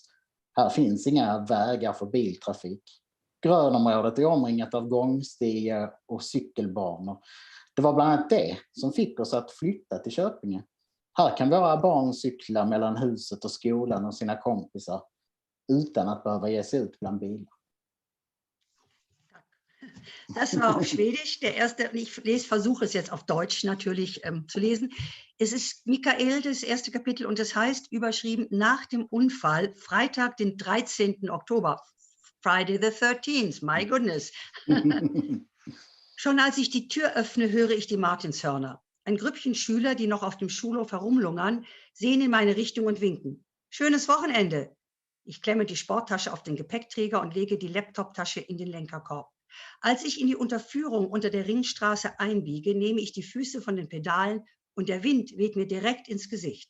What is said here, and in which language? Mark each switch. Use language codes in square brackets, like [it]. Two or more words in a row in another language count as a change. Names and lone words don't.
[sv] Här finns inga vägar för biltrafik. Grönområdet är omringat av gångstigar och cykelbanor. Det var bland annat det som fick oss att flytta till Köpinge. Här kan våra barn cykla mellan huset och skolan och sina kompisar utan att behöva ge sig ut bland bilar. [de] Das war auf Schwedisch. Der erste, ich versuche es jetzt auf Deutsch natürlich zu lesen. Es ist Mikael, das erste Kapitel, und es heißt überschrieben nach dem Unfall, Freitag, den 13. Oktober. [en] Friday the 13th, my goodness. [de] Schon als ich die Tür öffne, höre ich die Martinshörner. Ein Grüppchen Schüler, die noch auf dem Schulhof herumlungern, sehen in meine Richtung und winken. Schönes Wochenende. Ich klemme die Sporttasche auf den Gepäckträger und lege die Laptoptasche in den Lenkerkorb. Als ich in die Unterführung unter der Ringstraße einbiege, nehme ich die Füße von den Pedalen und der Wind weht mir direkt ins Gesicht.